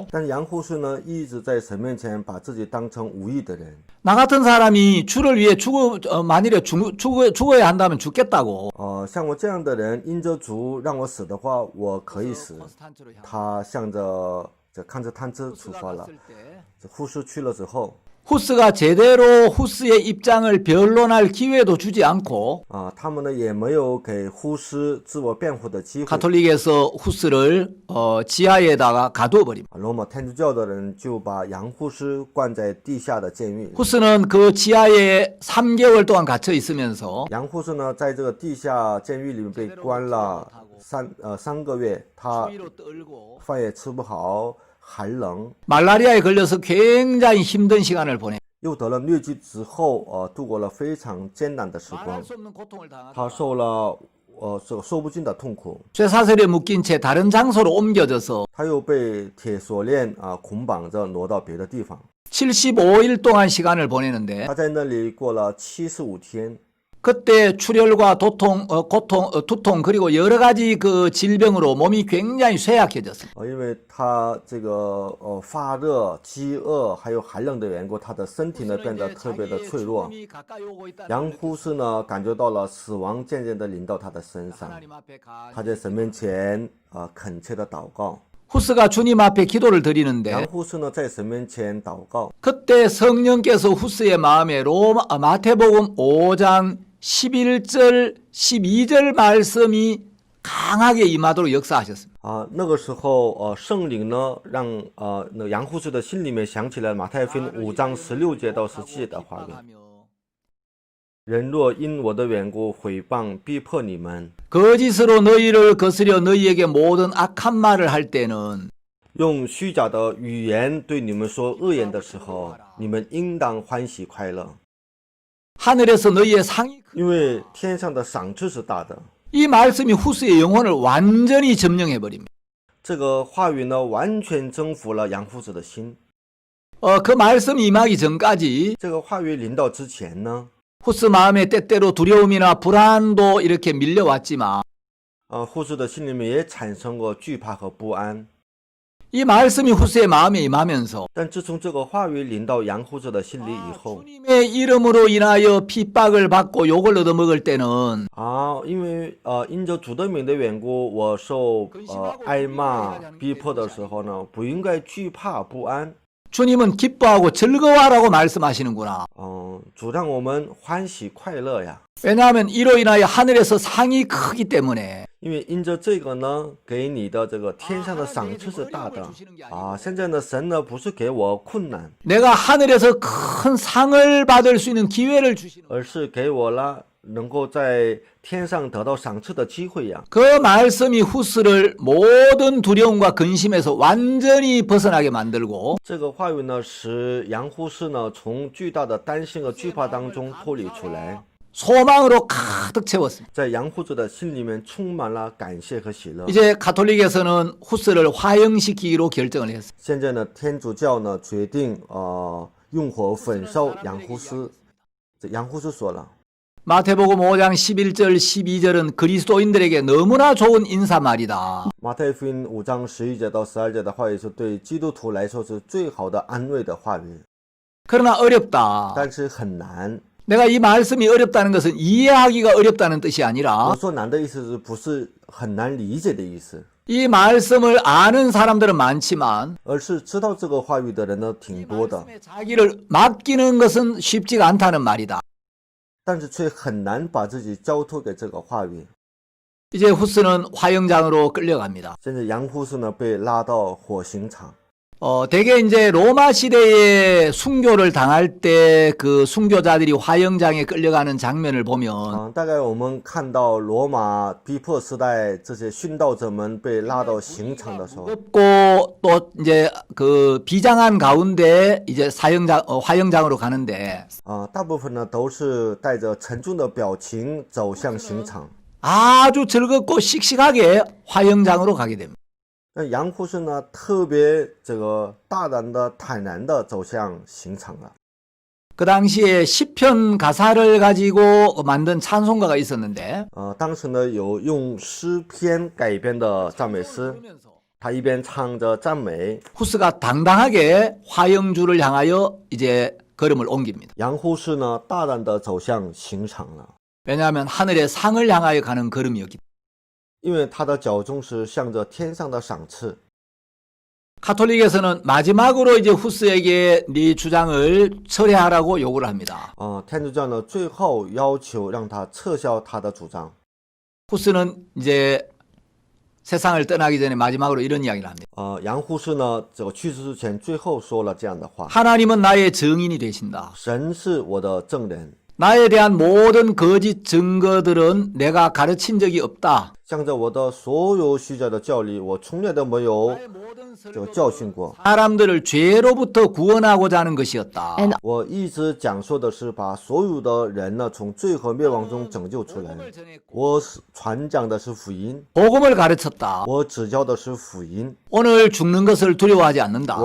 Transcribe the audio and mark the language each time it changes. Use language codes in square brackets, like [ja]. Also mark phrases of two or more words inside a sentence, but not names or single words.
[zh] 但是杨护士呢，一直在神面前把自己当成无益的人。 [ko] 나 같은 사람이 주를 위해 만일에 죽어야 한다면 죽겠다고 [zh] 像我这样的人，因着主让我死的话，我可以死。他向着这康斯坦茨出发了。这护士去了之后， [ko] 후스가 제대로 후스의 입장을 변론할 기회도 주지 않고 [zh] 他们呢也没有给护士自我辩护的机会。 [ko] 가톨릭에서 후스를 지하에다가 가두어 버립니다. [zh] 罗马天主教的人就把杨护士关在地下的监狱。 [ko] 후스는 그 지하에 3개월 동안 갇혀 있으면서 [zh] 杨护士呢在这个地下监狱里面被关了3个月，他 [ko] 추위로 떨고 [zh] 饭也吃不好，寒冷， [ko] 말라리아에 걸려서 굉장히 힘든 시간을 보내. [zh] 又得了疟疾之后，度过了非常艰难的时光。 [ko] 말할 수 없는 고통을 당하다 [zh] 他受了说不尽的痛苦， [ko] 쇠사슬에 묶인 채 다른 장소로 옮겨져서 [zh] 他又被铁锁链捆绑着挪到别的地方。 [ko] 75일 동안 시간을 보내는데 [zh] 他在那里过了75天。 [ko] 그때 출혈과 두통 그리고 여러 가지 그 질병으로 몸이 굉장히 쇠약해졌습니다. [zh] 因为他这个发热、饥饿还有寒冷的缘故，他的身体呢变得特别的脆弱。杨护士呢感觉到了死亡渐渐的临到他的身上，他在神面前恳切的祷告。 [ko] 후스가 주님 앞에 기도를 드리는데 [zh] 杨护士呢在神面前祷告， [ko] 그때 성령께서 후스의 마음에 마태복음 5장 11절 12절 말씀이 강하게 임하도록 역사하셨습니다. [zh] 那个时候圣灵呢让那杨护士的心里面想起了马太福音5章16节到17节的话语。人若因我的缘故毁谤逼迫你们， [ko] 거짓으로 너희를 거스려 너희에게 모든 악한 말을 할 때는 [zh] 用虚假的语言对你们说恶言的时候，你们应当欢喜快乐， [ko] 하늘에서 너희의 상이 [zh] 因为天上的赏赐是大的。 [ko] 이 말씀이 후스의 영혼을 완전히 점령해 버립니다. [zh] 这个话语呢，完全征服了杨护士的心。 [ko] 그 말씀이 임하기 전까지 [zh] 这个话语临到之前呢， [ko] 후스 마음에 때때로 두려움이나 불안도 이렇게 밀려왔지만 [zh] 护士的心里面也产生过惧怕和不安。 [ko] 이 말씀이 후스의 마음에 임하면서 [zh] 但自从这个话语临到杨护士的心里以后， [ko] 주님의 이름으로 인하여 핍박을 받고 욕을 얻어먹을 때는 [zh] 因为因着主的名的缘故，我受挨骂逼迫的时候呢，不应该惧怕不安。 [ko] 주님은 기뻐하고 즐거워하라고 말씀하시는구나. [zh] 主让我们欢喜快乐呀。 [ko] 왜냐하면 이로 인하여 하늘에서 상이 크기 때문에 [zh] 因为因着这个呢，给你的这个天上的赏赐是大的啊。现在呢，神呢不是给我困难， [ko] 내가 하늘에서 큰 상을 받을 수 있는 기회를 주시는 [zh] 而是给我了能够在天上得到赏赐的机会呀。 [ko] 그 말씀이 후스를 모든 두려움과 근심에서 완전히 벗어나게 만들고 [zh] 这个话语呢，使杨护士呢从巨大的担心和惧怕当中脱离出来， [ko] 소망으로 가득 채웠습니다. [zh] 在杨护士的心里面充满了感谢和喜乐。 [ko] 이제 가톨릭에서는 후스를 화형시키기로 결정을 했어요. [zh] 现在呢，天主教呢决定用火焚烧杨护士。这杨护士说了， [ko] 마태복음 5장 11절 12절은 그리스도인들에게 너무나 좋은 인사말이다. [zh] 马太福音5章11节到12节的话语是对基督徒来说是最好的安慰的话语， [ko] 그러나 어렵다. [zh] 但是很难。 [ko] 내가 이 말씀이 어렵다는 것은 이해하기가 어렵다는 뜻이 [zh] 我 [ko] 아니라 [zh] 说难的意思是不是很难理解的意思， [ko] 이 말씀을 아는 사람들은 많지만 [zh] 而是知道这个话语的人呢挺多的， [ko] 자기를 맡기는 것은 쉽지가 않다는 말이다. [zh] 但是却很难把自己交托给这个话语。 [ko] 이제 후스는 화형장으로 끌려갑니다. [zh] 现在杨护士呢被拉到火刑场。 [ko] 대개 이제 로마 시대에 순교를 당할 때 그 순교자들이 화형장에 끌려가는 장면을 보면 [zh] 大概我们看到罗马逼迫时代这些殉道者们被拉到刑场的时候， [ko] 무겁고 또 이제 그 비장한 가운데 이제 화형장으로 가는데 [zh] 大部分呢都是带着沉重的表情走向刑场。 [ko] 아주 즐겁고 씩씩하게 화형장으로 가게 됩니다. [zh] 那杨护士呢特别这个大胆的、坦然的走向刑场了。 [ko] 그 당시에 시편 가사를 가지고 만든 찬송가가 있었는데 [zh] 当时呢有用诗篇改编的赞美诗，他一边唱着赞美， [ko] 후스가 당당하게 화형주를 향하여 이제 걸음을 옮깁니다. [zh] 杨护士呢大胆的走向刑场了， [ko] 왜냐하면 하늘의 상을 향하여 가는 걸음이었기 때문에. [zh] 因为他的脚中是向着天上的赏赐。 [ko] 가톨릭에서는 마지막으로 이제 후스에게 네 주장을 철회하라고 요구를 합니다. [zh] 天主教呢最后要求让他撤销他的主张。 [ko] 후스는 이제 세상을 떠나기 전에 마지막으로 이런 이야기를 합니다. [zh] 杨护士呢这个去世之前最后说了这样的话： [ko] 하나님은 나의 증인이 되신다. [zh] 神是我的证人， [ko] 나에 대한 모든 거짓 증거들은 내가 가르친 적이 없다. [zh] 向着我的所有虚假的教理，我从来都没有这个教训过。 [ko] 사람들을 죄로부터 구원하고자 하는 것이었다. [zh] 我一直讲说的是把所有的人呢从罪和灭亡中拯救出来。我传讲的是福音， [ko] 복음을 가르쳤다. [zh] 我指教的是福音。 [ko] 오늘 죽는 것을 두려워하지 않는다.